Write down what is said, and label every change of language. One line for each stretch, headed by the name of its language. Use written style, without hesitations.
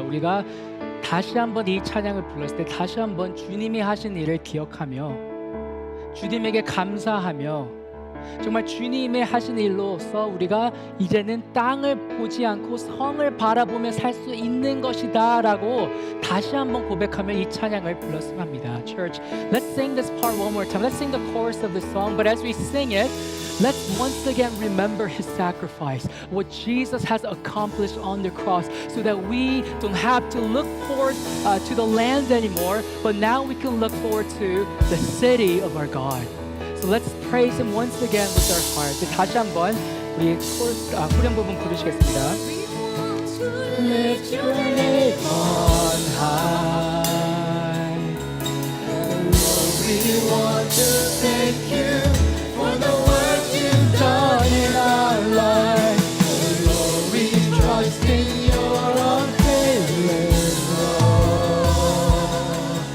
Korean: 우리가 다시 한번 이 찬양을 불렀을 때 다시 한번 주님이 하신 일을 기억하며 주님에게 감사하며 정말 주님의 하신 일로서 우리가 이제는 땅을 보지 않고 성을 바라보며 살 수 있는 것이다 라고 다시 한번 고백하며 이 찬양을 불렀으면 합니다.
English: Church, let's sing this part one more time. Let's sing the chorus of the song. But as we sing it, let's once again remember His sacrifice, what Jesus has accomplished on the cross, so that we don't have to look forward to the land anymore, but now we can look forward to the city of our God. So let's praise Him once again with our heart.
Korean: 다시 한번 우리 후렴 부분 부르시겠습니다.
English: Lift your name on high. Lord, we want to thank you for the work you've done in our life. Lord, we trust in your unfailing love.